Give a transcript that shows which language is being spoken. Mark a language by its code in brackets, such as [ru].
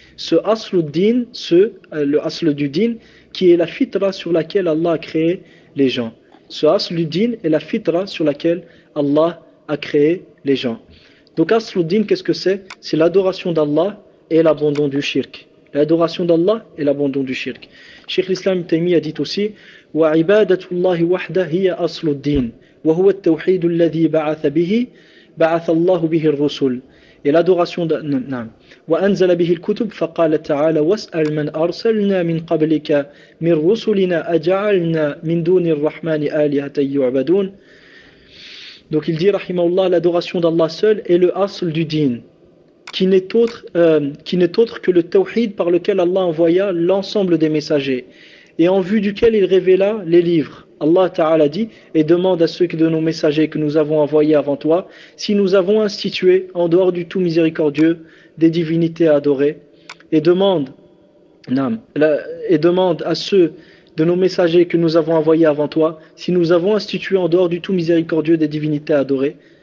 [fr] Ce asl al-din, le asl du din, qui est la fitra sur laquelle Allah a créé les gens. Ce asl al-din est la fitra sur laquelle Allah a créé les gens. Donc asl al-din, qu'est-ce que c'est? C'est l'adoration d'Allah et l'abandon du shirk. L'adoration d'Allah et l'abandon du shirk. Cheikh l'Islam Taymiyyah a dit aussi: [ar] Wa ibadatu Allahi wahda hiya asl al-din. وهو التوحيد الذي بعث به بعث الله به الرسل الى ادوراسيون نعم وانزل به الكتب فقال تعالى واسال من ارسلنا من قبلك من رسلنا اجعلنا من دون الرحمن الهه يعبدون. [fr] Donc il dit rahimahullah, l'adoration d'Allah seul est le asl du din, qui n'est autre que le tawhid par lequel Allah envoya l'ensemble des messagers et en vue duquel il révéla les livres. Allah Ta'ala dit, et demande à ceux de nos messagers que nous avons envoyés avant toi, si nous avons institué, en dehors du tout miséricordieux, des divinités à adorer, et demande à ceux de nos messagers que nous avons envoyés avant toi, si nous avons institué, en dehors du tout miséricordieux, des divinités à adorer.